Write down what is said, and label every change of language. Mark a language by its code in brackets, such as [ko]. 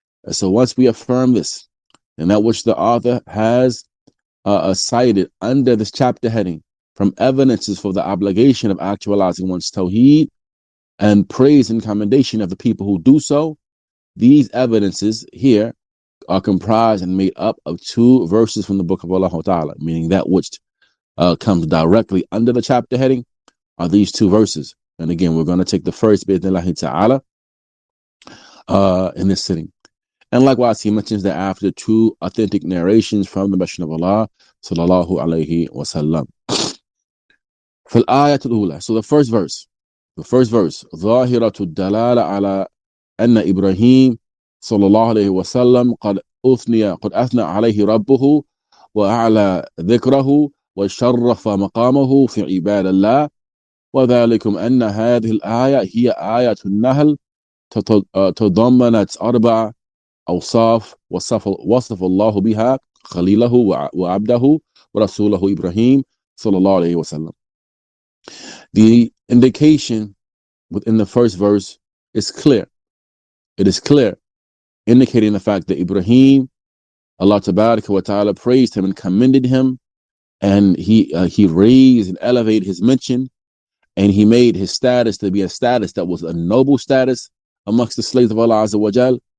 [en] So once we affirm this, and that which the author has cited under this chapter heading from evidences for the obligation of actualizing one's tawheed and praise and commendation of the people who do so, these evidences here are comprised and made up of 2 verses from the book of Allah Ta'ala, meaning that which comes directly under the chapter heading are these 2 verses. And again, we're going to take the first bi'idhnillahi ta'ala in this sitting. And likewise, he mentions that after 2 authentic narrations from the Messenger of Allah sallallahu alayhi wa sallam. [ar] فالآية الأولى, [en] so the first verse, [ar] ظاهرة الدلالة على أن إبراهيم صلى الله عليه وسلم قد أثنى عليه ربه وأعلى ذكره وشرف مقامه في عباد الله, وذلكم أن هذه الآية هي آية النحل تضمنت 4 أوصاف وصف الله بها خليله وعبده ورسوله إبراهيم صلى الله عليه وسلم. [en] The indication within the first verse is clear. It is clear, indicating the fact that Ibrahim, Allah Tabaraka wa Ta'ala praised him and commended him, and he raised and elevated his mention, and he made his status to be a status that was a noble status amongst the slaves of Allah Azza wa Jal.